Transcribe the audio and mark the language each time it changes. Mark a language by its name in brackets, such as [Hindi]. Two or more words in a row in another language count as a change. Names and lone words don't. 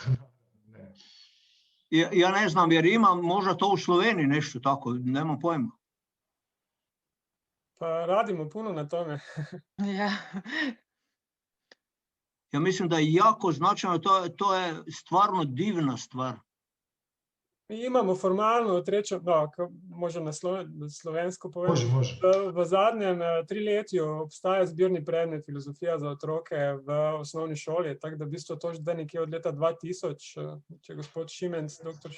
[Croatian] Ja ne znam, jer ima možda to u Sloveniji nešto tako, nemam pojma. Pa radimo puno na tome. Ja. Ja mislim da je jako značajno, to je stvarno divna stvar. Mi imamo formalno [Slovenian] možno na slovensko povedati. [Croatian] Može. [Slovenian] V zadnjem triletju obstaja zbirni predmet filozofija za otroke v osnovni šoli, tako da v bistvu to že nekje od leta 2000, če gospod Šimenc, dr.